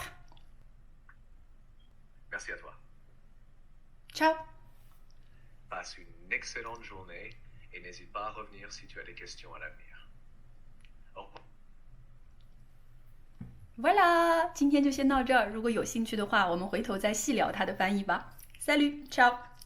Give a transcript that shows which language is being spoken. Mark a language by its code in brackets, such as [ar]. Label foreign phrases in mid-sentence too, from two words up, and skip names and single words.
[fr] Merci à toi. Ciao. Passe une excellente journée et n'hésite pas à revenir si tu as des questions à l'avenir. Au revoir. [zh] Voilà，今天就先到这儿。如果有兴趣的话，我们回头再细聊它的翻译吧。 [fr] Salut，ciao。